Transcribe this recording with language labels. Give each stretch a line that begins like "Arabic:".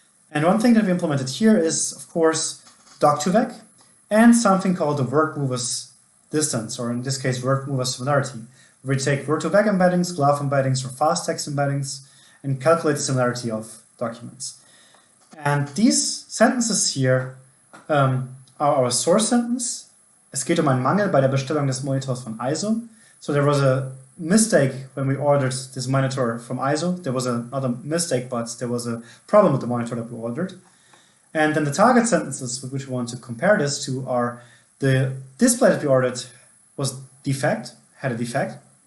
English: And one thing that we implemented here is, of course, Doc2Vec and something called the word movers distance, or in this case, word mover similarity. We take Word2Vec embeddings, GloVe embeddings, or FastText embeddings, and calculate the similarity of documents. And these sentences here are our source sentence.
German: Es geht um einen Mangel bei der Bestellung des Monitors von ISO.
English: So there was a mistake when we ordered this monitor from ISO. There was not a mistake, but there was a problem with the monitor that we ordered. And then the target sentences with which we want to compare this to are the display that we ordered was defect, had a defect.